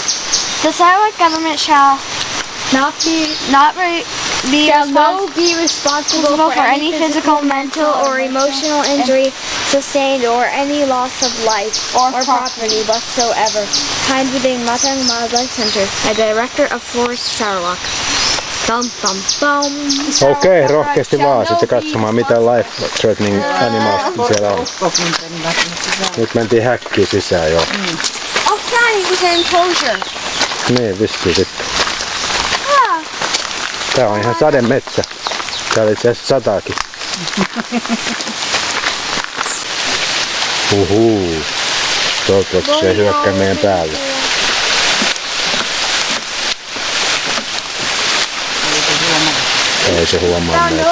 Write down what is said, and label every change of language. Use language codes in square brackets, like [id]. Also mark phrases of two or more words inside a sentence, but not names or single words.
[en] The Sarawak government shall not be responsible for any physical, mental, or emotional injury sustained or any loss of life or property whatsoever. Signed within Matang Wildlife Center, a Director of Forest Sarawak. [fi] Okei, rohkeasti vaan sitten katsomaan mitä [en] life-threatening animals [fi] siellä on. Nyt mentiin häkkiin sisään jo. Oh, tää niinku se enclosure. Niin, vissiin sitten. Tää on ihan sademetsä. Täällä itse asiassa sataakin. Toivottavasti se ei hyökkää meidän päälle. Ei se huomaa meitä.